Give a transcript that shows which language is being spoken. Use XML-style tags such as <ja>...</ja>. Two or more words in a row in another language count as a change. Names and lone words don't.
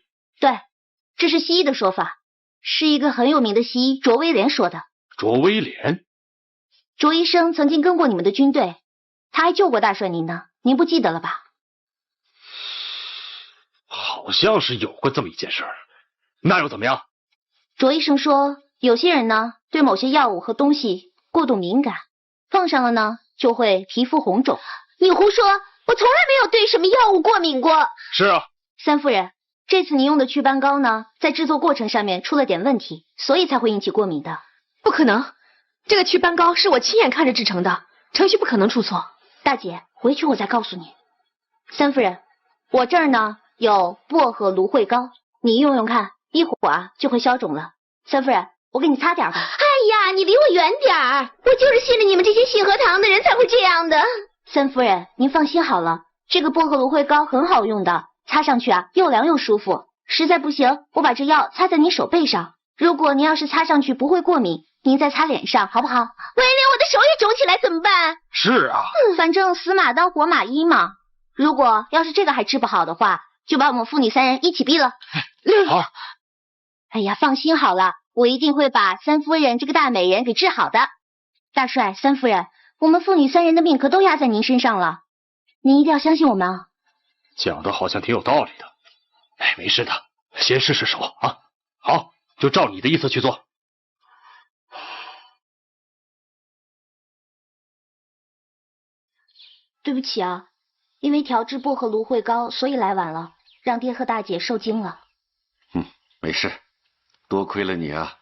<zh>對，這是西醫的說法，是一個很有名的西醫卓威廉說的。卓威廉？卓醫生曾經跟過你們的軍隊，他還救過大帥您呢，您不記得了吧？好像是有過這麼一件事兒，那又怎麼樣？卓醫生說，有些人呢對某些藥物和東西過度敏感，放上了呢就會皮膚紅腫。你胡說，我從來沒有對什麼藥物過敏過。是啊，三夫人，這次您用的祛斑膏呢，在制作過程上面出了點問題，所以才會引起過敏的。不可能，這個祛斑膏是我親眼看着製成的，程序不可能出錯。大姐，回去我再告訴你。三夫人，我這兒呢有薄荷蘆薈膏，你用用看，一會兒啊就會消腫了。三夫人，我給你擦點吧。哎呀，你離我遠點兒！我就是信了你們這些信和堂的人才會這樣的。三夫人，您放心好了，這個薄荷蘆薈膏很好用的，擦上去啊又涼又舒服。實在不行，我把這藥擦在你手背上，如果您要是擦上去不會過敏，您再擦臉上好不好？萬一我的手也腫起來怎麼辦？是啊，反正死馬當活馬醫嘛。如果要是這個還治不好的話，就把我們父女三人一起斃了。好。哎呀，放心好了，我一定會把三夫人這個大美人給治好的。大帥，三夫人，我們父女三人的命可都壓在您身上了，您一定要相信我們啊。講的好像挺有道理的。哎，沒事的，先試試手啊。好，就照你的意思去做。對不起啊，因為調製薄荷蘆薈膏，所以來晚了，讓爹和大姐受驚了。沒事，多虧了你啊。</zh>